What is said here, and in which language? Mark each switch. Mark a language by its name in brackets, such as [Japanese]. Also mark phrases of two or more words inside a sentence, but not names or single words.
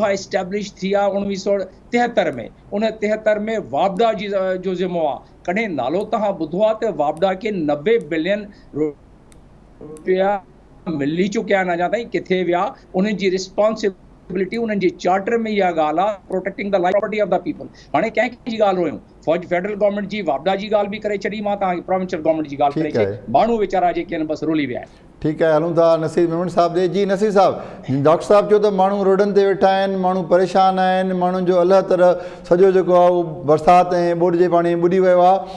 [Sindhi] उहा इस्टेब्लिश थी आहे 1973 में। उन 73 में वापडा जी जो ज़िम्मो आहे। कॾहिं नालो तव्हां ॿुधो आहे त वापडा खे 90 बिलियन रुपया मिली चुकिया आहिनि, अञा ताईं किथे विया? उन्हनि जी रिस्पॉन्सिबिलिटी उन्हनि जे चार्टर में इहा ॻाल्हि आहे, [English] protecting the life property of the people. [Sindhi] हाणे कंहिंजी ॻाल्हि हुयूं? फौज [English] federal government [Sindhi] जी वापडा जी ॻाल्हि बि करे छॾी, मां तव्हांखे [English] provincial government [Sindhi] जी ॻाल्हि करे ठीकु आहे। छॾी। माण्हू वीचारा जेके आहिनि बसि रुली विया आहिनि। ठीकु आहे, हलूं था नसीर मेमन साहब ॾे। जी नसीर साहब, डॉक्टर साहब चयो त माण्हू रोडनि ते वेठा आहिनि, माण्हू परेशान आहिनि, माण्हुनि जो अलाह तरह सॼो जेको आहे उहो बरसाति ऐं ॿोॾि जे पाणी ॿुॾी वियो आहे।